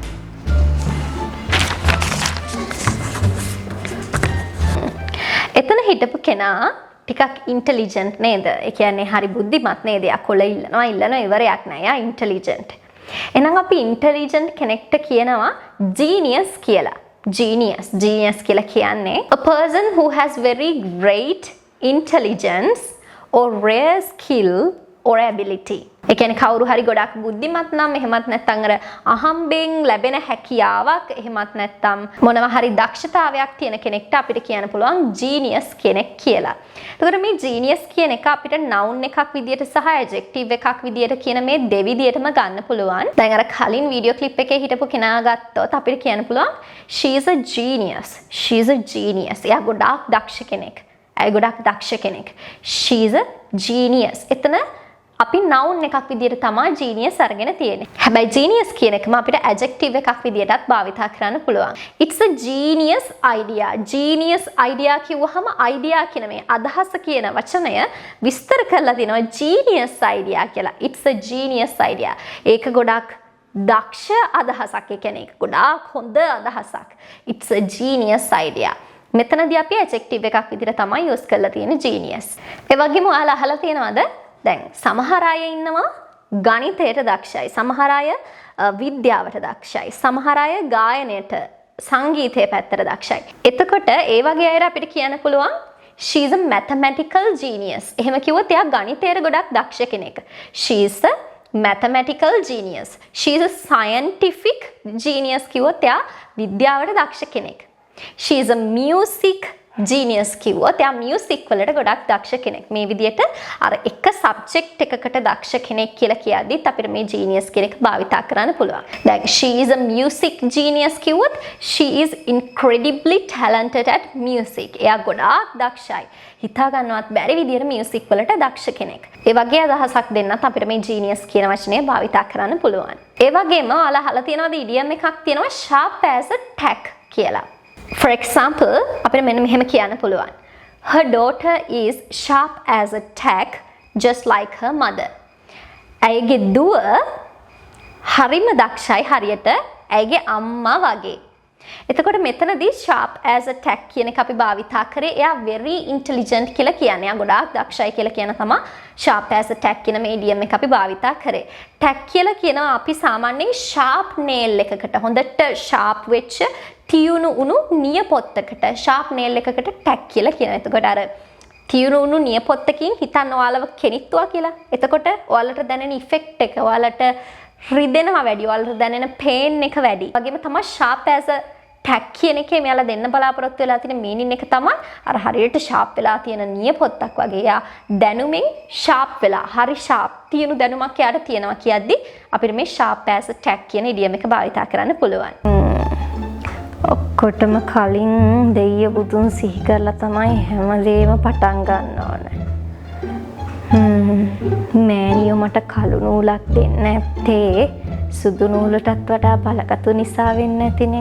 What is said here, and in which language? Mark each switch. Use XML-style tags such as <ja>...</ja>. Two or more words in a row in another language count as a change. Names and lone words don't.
<si>එතන හිටපු කෙනා ටිකක් ඉන්ටෙලිජන්ට් නේද? ඒ කියන්නේ හරි බුද්ධිමත් නේද? යා කොළ ඉල්ලනවා ඉවරයක් නෑ. යා ඉන්ටෙලිජන්ට්. එහෙනම් අපි ඉන්ටෙලිජන්ට් කෙනෙක්ට කියනවා ජීනියස් කියලා.</si> <en>Genius</en> <si>කියලා කියන්නේ</si> <en>a person who has very great intelligence or rare skill or ability.</en> <si>ඒ කියන්නේ කවුරු හරි ගොඩක් බුද්ධිමත් නම් එහෙමත් නැත්නම් අර අහම්බෙන් ලැබෙන හැකියාවක් එහෙමත් නැත්නම් මොනවා හරි දක්ෂතාවයක් තියෙන කෙනෙක්ට අපිට කියන්න පුළුවන් genius කෙනෙක් කියලා. එතකොට මේ genius කියන එක අපිට noun එකක් විදියට සහ adjective එකක් විදියට කියන මේ දෙවිදියටම ගන්න පුළුවන්. දැන් අර කලින්</si> <en>video clip</en> <si>එකේ හිටපු කෙනා ගත්තොත් අපිට කියන්න පුළුවන්</si> <en>she is a genius.</en> <si>එයා ගොඩාක් දක්ෂ කෙනෙක්.</si> <en>she is a genius.</en> <si>එතන අපි noun එකක් විදියට තමයි genius අරගෙන තියෙන්නේ. හැබැයි genius කියන එකම අපිට adjective එකක් විදියටත් භාවිතා කරන්න පුළුවන්.</si> <en>It's a genius idea. Genius idea</en> <si>කිව්වහම idea කියන මේ අදහස කියන වචනය විස්තර කරලා තිනවා</si> <en>genius idea</en> <si>කියලා.</si> <en>It's a genius idea.</en> <si>ඒක ගොඩක් දක්ෂ අදහසක්. ඒ කියන්නේ ගොඩාක් හොඳ අදහසක්.</si> <en>It's a genius idea.</en> <si>මෙතනදී අපි adjective එකක් විදියට තමයි use කරලා තියෙන්නේ genius. ඒ වගේම ඔයාලා අහලා තියෙනවද? දැන් සමහර අය ඉන්නවා ගණිතයට දක්ෂයි, සමහර අය විද්‍යාවට දක්ෂයි, සමහර අය ගායනයට සංගීතයේ පැත්තට දක්ෂයි. එතකොට ඒ වගේ අය අපිට කියන්න පුළුවන්</si> <en>she is a mathematical genius.</en> <si>එහෙම කිව්වොත් එයා ගණිතයට ගොඩක් දක්ෂ කෙනෙක්.</si> <en>she is a mathematical genius. she is a scientific genius</en> <si>කිව්වොත් එයා විද්‍යාවට දක්ෂ කෙනෙක්.</si> <en>she is a music genius</en> <si>කිව්වොත් එයා මියුසික් වලට ගොඩක් දක්ෂ කෙනෙක්. මේ විදිහට අර එක සබ්ජෙක්ට් එකකට දක්ෂ කෙනෙක් කියලා කියද්දිත් අපිට මේ genius කියන එක භාවිතා කරන්න පුළුවන්.</si> <en>දැන් she is a music genius කිව්වොත් she is incredibly talented at music.</en> <si>එයා ගොඩාක් දක්ෂයි. හිතා ගන්නවත් බැරි විදිහට මියුසික් වලට දක්ෂ කෙනෙක්. ඒ වගේ අදහසක් දෙන්නත් අපිට මේ genius කියන වචනය භාවිතා කරන්න පුළුවන්. ඒ වගේම ඔයාලා අහලා තියෙනවද idiom එකක් තියෙනවා</si> <en>sharp as a tack</en> <si>කියලා.</si> <en>For example,</en> <si>අපිට මෙන්න මෙහෙම කියන්න පුළුවන්.</si> <en>Her daughter is sharp as a tack, just like her mother.</en> <si>ඇයගේ දුව හරිම දක්ෂයි හරියට ඇයගේ අම්මා වගේ. එතකොට මෙතනදී</si> <en>sharp as a tack</en> <si>කියන එක අපි භාවිතා කරේ එයා</si> <en>very intelligent</en> <si>කියලා කියන්නේ. එයා ගොඩාක් දක්ෂයි කියලා කියන තමයි</si> <en>sharp as a tack</en> <si>කියන මේ idiom එක අපි භාවිතා කරේ. tack කියලා කියනවා අපි සාමාන්‍යයෙන්</si> <en>sharp nail</en> <si>එකකට හොඳට sharp වෙච්ච තියුණු උණු නියපොත්තකට</si> <en>sharp nail</en> <si>එකකට tack කියලා කියනවා. එතකොට අර තියුණු උණු නියපොත්තකින් හිතන්න ඔයාලව කෙනිත්තුවා කියලා. එතකොට ඔයාලට දැනෙන effect එක ඔයාලට රිදෙනවා වැඩි. ඔයාලට දැනෙන pain එක වැඩි. වගේම තමයි</si> <en>sharp as a tack</en> <si>කියන එකේ මෙයාලා දෙන්න බලාපොරොත්තු වෙලා තියෙන meaning එක තමයි අර හරියට sharp වෙලා තියෙන නියපොත්තක් වගේ. යා දැනුමින් sharp වෙලා හරි sharp තියුණු දැනුමක් යාට තියෙනවා කියද්දි අපිට මේ</si> <en>sharp as a tack</en> <si>කියන idiom එක භාවිතා කරන්න පුළුවන්. ඔක්කොටම කලින් දෙයිය බුදුන් සිහි කරලා තමයි හැමදේම පටන් ගන්න ඕනේ. මෑණියෝ මට කළු නූලක් දෙන්න නැත්තේ සුදු නූලටත් වඩා බලකතු නිසා වෙන්නේ නැතිනේ.</si>